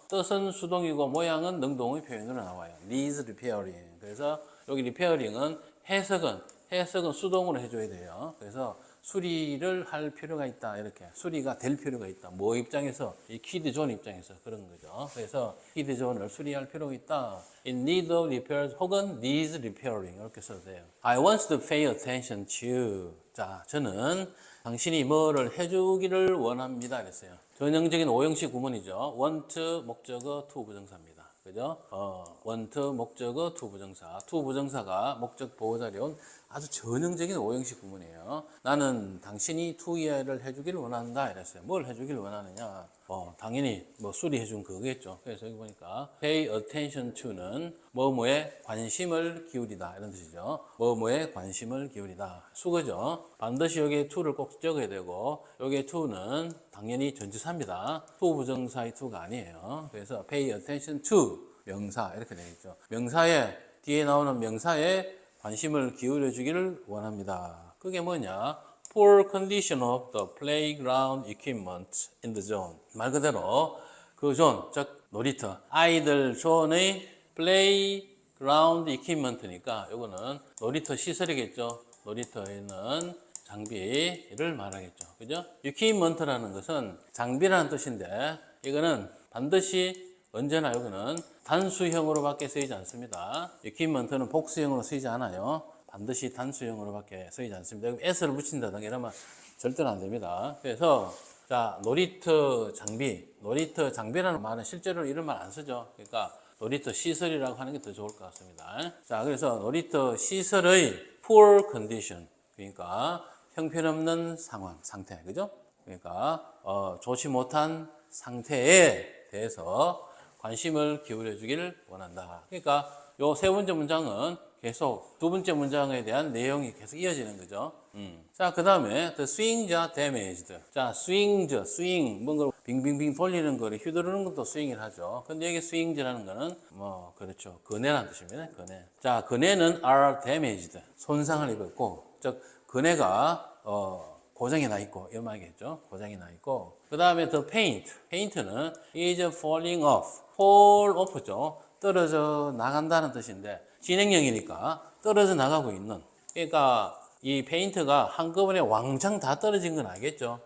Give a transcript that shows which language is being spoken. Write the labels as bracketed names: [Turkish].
[Korean] 뜻은 수동이고 모양은 능동의 표현으로 나와요. [English] needs repairing. [Korean] 그래서 여기 repairing은 해석은 수동으로 해줘야 돼요. 그래서 수리를 할 필요가 있다. 이렇게 수리가 될 필요가 있다. 뭐 입장에서? 이 키드 존 입장에서 그런 거죠. 그래서 키드 존을 수리할 필요가 있다. [English] In need of repairs [Korean] 혹은 [English] needs repairing [Korean] 이렇게 써도 돼요. [English] I want to pay attention to. [Korean] 자, 저는 당신이 뭐를 해주기를 원합니다. 그랬어요. 전형적인 오형식 구문이죠. want 목적어 to 부정사입니다. 그죠? want 목적어 to 부정사. to 부정사가 목적 보호자리 온 아주 전형적인 오형식 구문이에요. 나는 당신이 to 이해를 해주기를 원한다. 이랬어요. 뭘 해주기를 원하느냐? 당연히 뭐 수리해준 그거겠죠. 그래서 여기 보니까 pay attention to는 뭐뭐에 관심을 기울이다 이런 뜻이죠. 뭐뭐에 관심을 기울이다. 수거죠. 반드시 여기에 to를 꼭 적어야 되고 여기에 to는 당연히 전치사입니다. to 부정사의 to가 아니에요. 그래서 pay attention to 명사 이렇게 되겠죠. 명사에 뒤에 나오는 명사에 관심을 기울여 주기를 원합니다. 그게 뭐냐? [English] Poor condition of the playground equipment in the zone. [Korean] 말 그대로 그 존, 즉 놀이터, 아이들 존의 playground equipment니까 이거는 놀이터 시설이겠죠. 놀이터에 있는 장비를 말하겠죠. 그죠? equipment라는 것은 장비라는 뜻인데 이거는 반드시 언제나 이거는 단수형으로밖에 쓰이지 않습니다. equipment는 복수형으로 쓰이지 않아요. 반드시 단수형으로밖에 쓰이지 않습니다. s를 붙인다든가 이러면 절대로 안 됩니다. 그래서 자 놀이터 장비라는 말은 실제로 이런 말 안 쓰죠. 그러니까 놀이터 시설이라고 하는 게 더 좋을 것 같습니다. 자 그래서 놀이터 시설의 poor condition 그러니까 형편없는 상태 그죠? 그러니까 좋지 못한 상태에 대해서 관심을 기울여 주기를 원한다. 그러니까 요 세 번째 문장은 계속 두 번째 문장에 대한 내용이 계속 이어지는 거죠. 자, 그 다음에 [English] the swings are damaged. [Korean] 자, swing, 뭔가 빙빙빙 돌리는 거를 휘두르는 것도 스윙을 하죠. 근데 여기 swings라는 거는 뭐 그렇죠. 그네라는 뜻입니다. 그네. 자, 그네는 are damaged. 손상을 입었고, 즉 그네가 고장이 나 있고 이런 말이겠죠. 고장이 나 있고. 그 다음에 [English] the paint는 is falling off. fall off죠. [Korean] 떨어져 나간다는 뜻인데 진행형이니까 떨어져 나가고 있는. 그러니까 이 페인트가 한꺼번에 왕창 다 떨어진 건 아니겠죠.